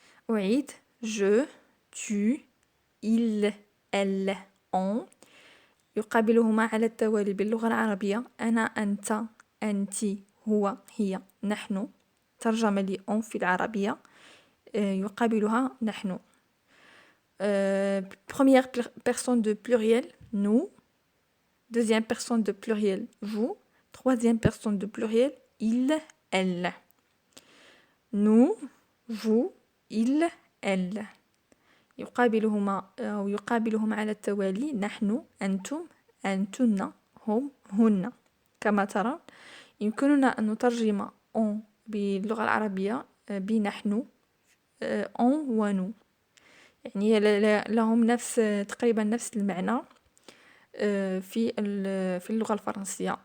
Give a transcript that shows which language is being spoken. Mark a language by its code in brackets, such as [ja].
[ar] أعيد [fr] je، tu، il، elle، on [ar] يقابلهما على التوالي باللغة العربية أنا، أنت، أنت، هو، هي، نحن. ترجمة ل on في العربية يقابلها نحن. [fr] Première personne de pluriel nous، deuxième personne de pluriel vous، troisième personne de pluriel il، elle. nous، vous، il، elle. [ar] يقابلهم على التوالي نحن، أنتم، أنتن، هم، هن. كما ترى يمكننا أن نترجم on باللغة العربية بنحن on ونو، يعني لهم تقريبا نفس المعنى في اللغة الفرنسية.